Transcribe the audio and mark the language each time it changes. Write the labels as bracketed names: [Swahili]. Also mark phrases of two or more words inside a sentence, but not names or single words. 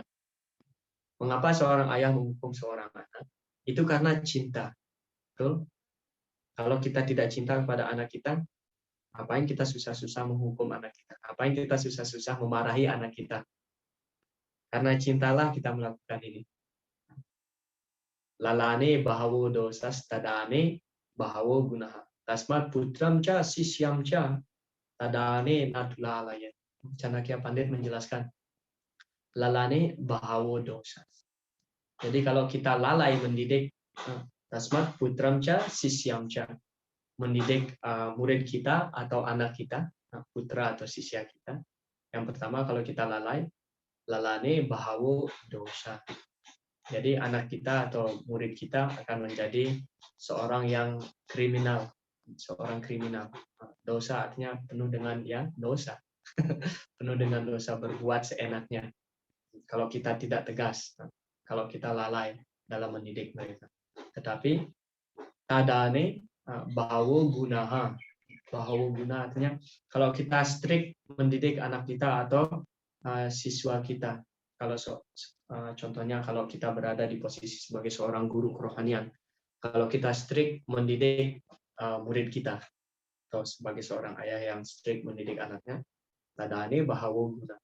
[Indonesian] Mengapa seorang ayah menghukum seorang anak? Itu karena cinta. betul. Kalau kita tidak cinta kepada anak kita, ngapain kita susah-susah menghukum anak kita? Ngapain kita susah-susah memarahi anak kita? Karena cintalah kita melakukan ini. [Sanskrit] Lalane bahawo dosas tadane bahawo gunaha. Tasmat putram ca sisyam ca tadane nadlalaya. [Indonesian] Chanakya Pandit menjelaskan, [Sanskrit] lalane bahawo dosas. [Indonesian] Jadi kalau kita lalai mendidik, [Sanskrit] tasmat putram ca sisyam ca, [Indonesian] mendidik murid kita atau anak kita, putra atau sisya kita. Yang pertama, kalau kita lalai, [Sanskrit] lalane bahawo dosa. [Indonesian] Jadi anak kita atau murid kita akan menjadi seorang yang kriminal, seorang kriminal. Dosa artinya penuh dengan dosa, penuh dengan dosa, berbuat seenaknya. Kalau kita tidak tegas, kalau kita lalai dalam mendidik mereka. Tetapi [Sanskrit] tadane bahawo gunaha, bahawo guna [Indonesian] artinya kalau kita strict mendidik anak kita atau siswa kita. Kalau contohnya kalau kita berada di posisi sebagai seorang guru kerohanian, kalau kita strict mendidik murid kita, atau sebagai seorang ayah yang strict mendidik anaknya, [Sanskrit] tadane bahawo guna.